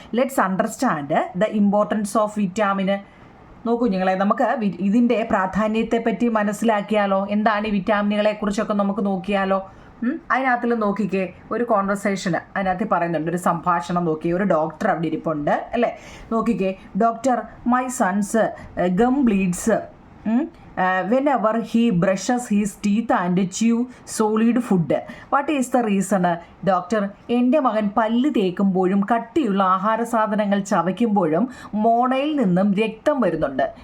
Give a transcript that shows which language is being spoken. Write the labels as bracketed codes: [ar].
[en] Let's understand the importance of vitamin. [ml] നോക്കൂ കുഞ്ഞുങ്ങളെ, നമുക്ക് ഇതിൻ്റെ പ്രാധാന്യത്തെപ്പറ്റി മനസ്സിലാക്കിയാലോ? എന്താണ് ഈ വിറ്റാമിനുകളെ കുറിച്ചൊക്കെ നമുക്ക് നോക്കിയാലോ? അതിനകത്തിൽ നോക്കിക്കേ, ഒരു കോൺവെർസേഷൻ അതിനകത്ത് പറയുന്നുണ്ട്, ഒരു സംഭാഷണം നോക്കിയേ. ഒരു ഡോക്ടർ അവിടെ ഇരിപ്പുണ്ട്, അല്ലേ? നോക്കിക്കേ, [en] Doctor, my son's gum bleeds whenever he brushes his teeth and chew solid food. What is the reason? [ml] Doctor, എൻ്റെ മകൻ പല്ല് തേക്കുമ്പോഴും കട്ടിയുള്ള ആഹാര സാധനങ്ങൾ ചവയ്ക്കുമ്പോഴും മോണയിൽ നിന്നും രക്തം വരുന്നുണ്ട്.